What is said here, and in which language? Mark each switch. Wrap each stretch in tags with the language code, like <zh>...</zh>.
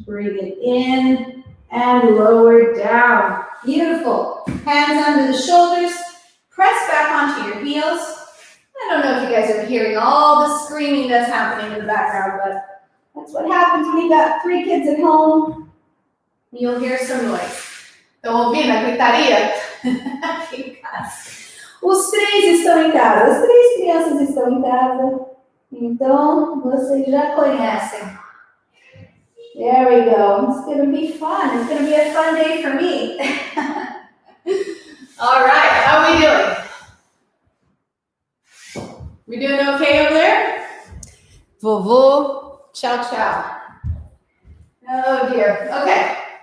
<en>Bring it in and lower down. Beautiful. Hands under the shoulders. Press back onto your heels. I don't know if you guys are hearing all the screaming that's happening in the background, but that's what happens when you got 3 kids at home. You'll hear some noise.</en> <pt>Estão ouvindo a gritaria aqui em casa? Os 3 estão em casa. As 3 crianças estão em casa. Então, vocês já conhecem.</pt> <en>There we go. It's going to be fun. It's going to be a fun day for me. All right. How are we doing? We doing okay over there? Vovô, ciao, ciao. Oh, dear. Okay.</en>